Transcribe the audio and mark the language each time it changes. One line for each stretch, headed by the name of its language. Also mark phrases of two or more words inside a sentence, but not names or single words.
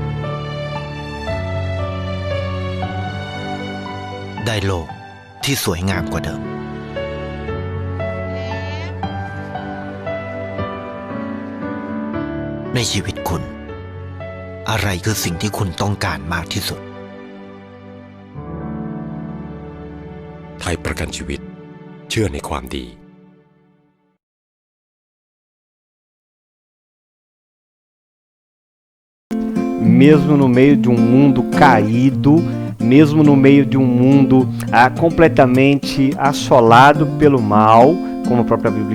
Thai: ได้โลกที่สวยงามกว่าเดิมในชีวิตคุณอะไรคือสิ่งที่คุณต้องการมากที่สุด ไทยประกันชีวิตเชื่อในความดี
Portuguese: Mesmo no meio de um mundo caído, mesmo no meio de um mundo completamente assolado pelo mal, como a própria Bíblia